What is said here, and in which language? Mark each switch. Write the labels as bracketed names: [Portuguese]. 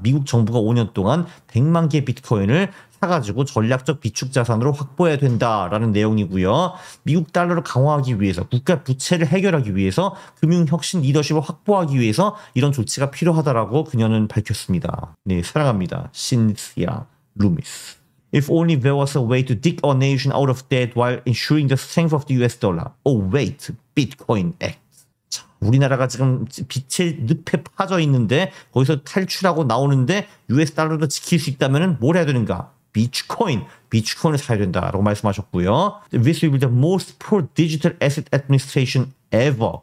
[Korean] 미국 정부가 5년 동안 100만 개 비트코인을 사가지고 전략적 비축 자산으로 확보해야 된다라는 내용이고요. 미국 달러를 강화하기 위해서, 국가 부채를 해결하기 위해서, 금융혁신 리더십을 확보하기 위해서 이런 조치가 필요하다라고 그녀는 밝혔습니다. 네, 사랑합니다. 신시아 루미스. [English] If only there was a way to dig our nation out of debt while ensuring the strength of the US dollar. Oh wait, Bitcoin Act. [Korean] 우리나라가 지금 빛의 늪에 빠져 있는데 거기서 탈출하고 나오는데 US 달러도 지킬 수 있다면 뭘 해야 되는가? 비트코인을 사야 된다라고 말씀하셨고요. [English] This will be the most pro digital asset administration ever.